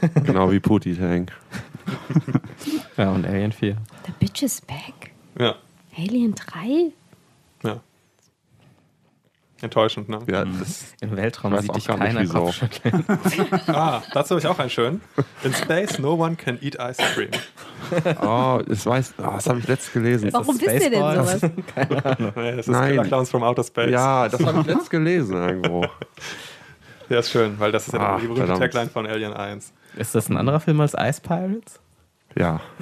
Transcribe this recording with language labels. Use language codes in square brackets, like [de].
[de] Genau wie Pootie-Tank. Ja, und Alien 4. [en] The Bitch is Back? [de] Ja. Alien 3? Ja. Enttäuschend, ne? Ja, das im Weltraum sieht dich keiner kopfschütteln. Ah, dazu habe ich auch einen schönen. [en] In space, no one can eat ice cream. [de] Oh, das habe ich letztens gelesen. Warum wisst ihr denn sowas? Keine Ahnung. Nee, das ist Killer Clowns from Outer Space. Ja, das habe ich letztens gelesen irgendwo. Der ist schön, weil das ist ja die berühmte Tagline von Alien 1. Ist das ein anderer Film als Ice Pirates? Ja.